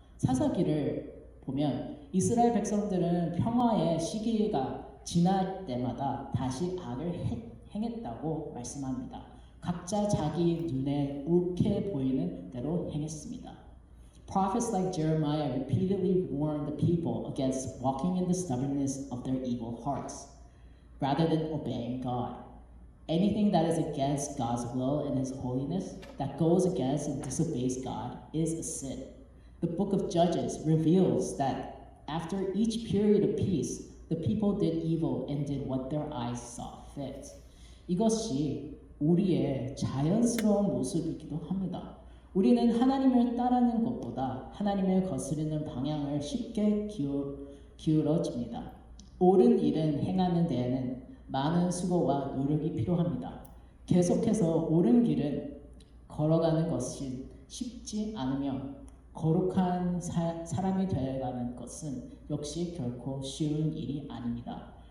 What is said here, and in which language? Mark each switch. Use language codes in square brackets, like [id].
[ko] 사사기를 보면 이스라엘 백성들은 평화의 시기가 지날 때마다 다시 악을 행했다고 말씀합니다. 각자 자기 눈에 옳게 보이는 대로 행했습니다. [en] Prophets like Jeremiah repeatedly warned the people against walking in the stubbornness of their evil hearts, rather than obeying God. Anything that is against God's will and His holiness, that goes against and disobeys God, is a sin. The book of Judges reveals that after each period of peace, the people did evil and did what their eyes saw fit. [ko] 이것이 우리의 자연스러운 모습이기도 합니다. 우리는 하나님을 따르는 것보다 하나님을 거스르는 방향을 쉽게 기울어집니다. 옳은 일은 행하는 데에는 많은 수고와 노력이 필요합니다. 계속해서 옳은 길을 걸어가는 것이 쉽지 않으며 거룩한 사람이 되어가는 것은 역시 결코 쉬운 일이 아닙니다.